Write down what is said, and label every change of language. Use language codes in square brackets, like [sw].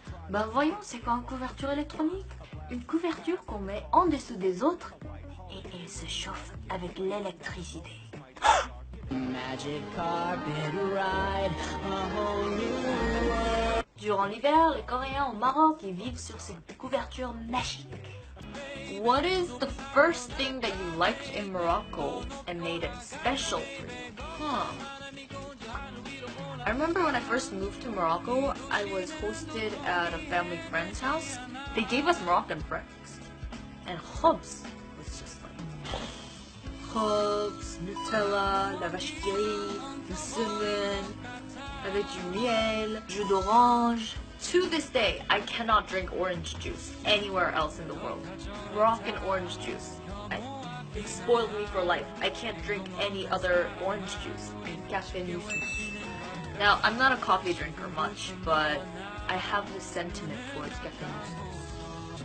[fr] Ben voyons, c'est quoi une couverture électronique? Une couverture qu'on met en dessous des autres et elle se chauffe avec l'électricité. [en] Magic carpet ride, a whole new world. [fr] Durant l'hiver, les Coréens au Maroc, ils vivent sur cette couverture magique. [en] What is the first thing that you liked in Morocco and made it special for you? I remember when I first moved to Morocco, I was hosted at a family friend's house. They gave us Moroccan breakfast. And khubz was just like... [fr] khubz, Nutella, la vache qui rit, du cinnamon, avec du miel, jus d'orange. [en] To this day, I cannot drink orange juice anywhere else in the world. Moroccan orange juice. It spoiled me for life. I can't drink any other orange juice. Café Nusu. Now, I'm not a coffee drinker much, but I have this sentiment towards Café Nusu.